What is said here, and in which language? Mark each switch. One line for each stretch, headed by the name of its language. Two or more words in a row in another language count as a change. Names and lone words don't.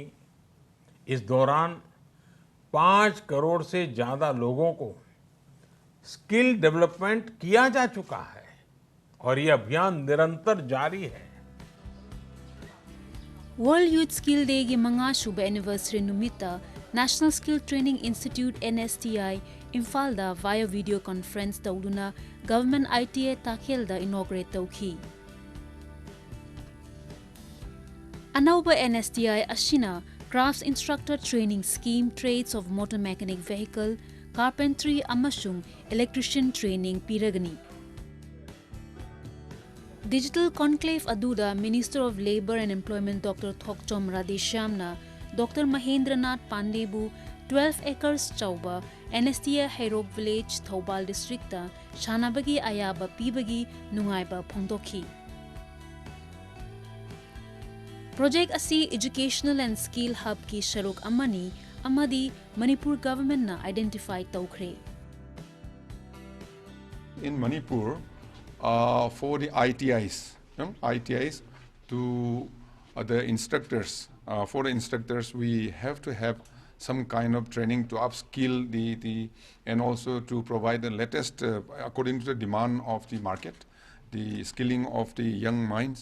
Hindi: इस दौरान 5 करोड़ से ज्यादा लोगों को स्किल डेवलपमेंट किया जा चुका है और ये अभियान निरंतर जारी है।
Manipuri: वर्ल्ड यूथ स्किल डे গী মঙা শুভ এনিভার্সারি নুমিৎতা नेशनल स्किल ट्रेनिंग इंस्टीट्यूट NSTI इम्फाल दा
English: via video conference
Manipuri: তৌদুনা গভর্নমেন্ট ITA তাখেল দা ইনোগ্রেট তৌখি। অনৌবা NSTI অসিনা
English: Crafts Instructor Training Scheme, trades of motor mechanic vehicle, carpentry अमसुंग electrician training पीरगनी। digital conclave
Manipuri: अदुदा
English: Minister of Labour and Employment
Manipuri: डॉक्टर थोकचोम राधेश्यामना डॉक्टर महेंद्रनाथ पांडेबू 12 एकर्स चौबा NSTI हैरोक विलेज थौबाल डिस्ट्रिक्ट শানাবগী আয়াবা পীবগী নুংঙাইবা ফোন্দোখি। প্রোজেক্ট অসি
English: educational and skill hub
Manipuri: গী শরুক অমনি অমদি মণিপুর গভর্নমেন্ট না আইডেন্টিফাই তৌখ্রে।
English: In Manipur, for the ITIs to the instructors, for the instructors we have to have some kind of training to upskill the and also to provide the latest according to the demand of the market, the skilling of the young minds.